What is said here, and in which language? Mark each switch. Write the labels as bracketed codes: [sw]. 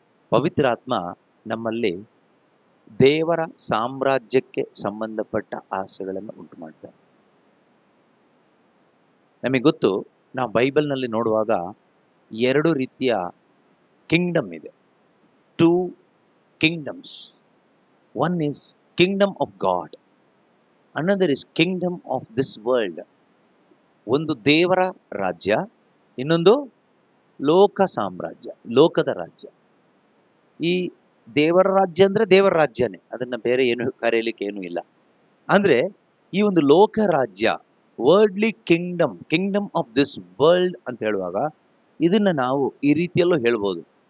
[kn] ಪವಿತ್ರಾತ್ಮ ನಮ್ಮಲ್ಲಿ ದೇವರ ಸಾಮ್ರಾಜ್ಯಕ್ಕೆ ಸಂಬಂಧಪಟ್ಟ ಆಸೆಗಳನ್ನು ಉಂಟು ಮಾಡ್ತಾರೆ. ನಮಗೆ ಗೊತ್ತು, ನಾವು ಬೈಬಲ್ನಲ್ಲಿ ನೋಡುವಾಗ 2 ರೀತಿಯ ಕಿಂಗ್ಡಮ್ ಇದೆ. [en] 2 kingdoms. One is kingdom of God, another is kingdom of this world. [kn] ಒಂದು ದೇವರ ರಾಜ್ಯ, ಇನ್ನೊಂದು ಲೋಕ ಸಾಮ್ರಾಜ್ಯ, ಲೋಕದ ರಾಜ್ಯ. ಈ ದೇವರ ರಾಜ್ಯ ಅಂದ್ರೆ ದೇವರ ರಾಜ್ಯನೇ, ಅದನ್ನ ಬೇರೆ ಏನು ಕರೆಯಲಿಕ್ಕೆ ಏನೂ ಇಲ್ಲ. ಅಂದ್ರೆ ಈ ಒಂದು ಲೋಕ ರಾಜ್ಯ [en] worldly kingdom, kingdom of this world [kn] ಅಂತ ಹೇಳುವಾಗ ಇದನ್ನ ನಾವು ಈ ರೀತಿಯಲ್ಲೂ ಹೇಳ್ಬೋದು.